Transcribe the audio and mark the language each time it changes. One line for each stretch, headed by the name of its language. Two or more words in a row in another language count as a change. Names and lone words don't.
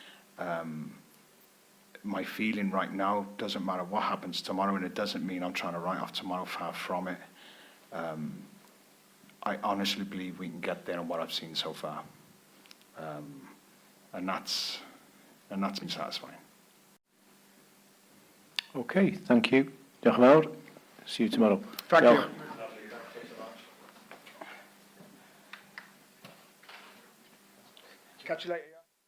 English: My feeling right now, doesn't matter what happens tomorrow, and it doesn't mean I'm trying to write off tomorrow, far from it. I honestly believe we can get there on what I've seen so far. And that's been satisfying. Okay, thank you.
Welsh: Diolch yn fawr.
English: See you tomorrow. Thank you. Catch you later.